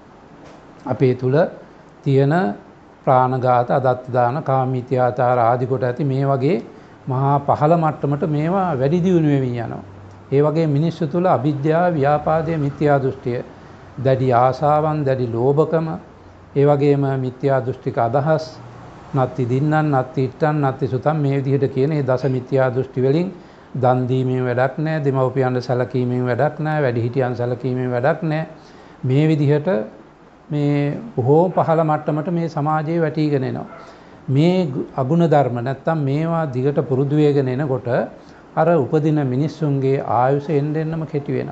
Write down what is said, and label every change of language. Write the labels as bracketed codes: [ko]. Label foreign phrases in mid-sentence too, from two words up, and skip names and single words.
[si] අපේ තුල තියෙන ප්‍රාණඝාත, අදත්ත දාන, කාමීත්‍යාචාර ආදී කොට ඇති මේ වගේ මහා පහළ මට්ටමට මේවා වැඩි දියුණු වෙමින් යනවා. ඒ වගේ මිනිස්සු තුල අවිද්‍යාව, ව්‍යාපාදය, මිත්‍යා දෘෂ්ටිය, දැඩි ආශාවන්, දැඩි ලෝභකම, ඒ වගේම මිත්‍යා දෘෂ්ටික අදහස්, [pi] නත්ති දින්නන්, නත්ති ඉත්තන්, නත්ති සුතම් [si] මේ විදිහට කියන මේ දස මිත්‍යා දෘෂ්ටි වලින් දන් දීමෙන් වැඩක් නැහැ, දෙමව්පියන්ට සැලකීමෙන් වැඩක් නැහැ, වැඩිහිටියන් සැලකීමෙන් වැඩක් නැහැ. මේ විදිහට මේ බොහෝ පහළ මට්ටමට මේ සමාජයේ වැටීගෙන එනවා. මේ අගුණ ධර්ම නැත්තම් මේවා දිගට පුරුදු වෙගෙන එනකොට අර උපදින මිනිස්සුන්ගේ ආයුෂ එන්නෙන්නම කෙටි වෙනවා.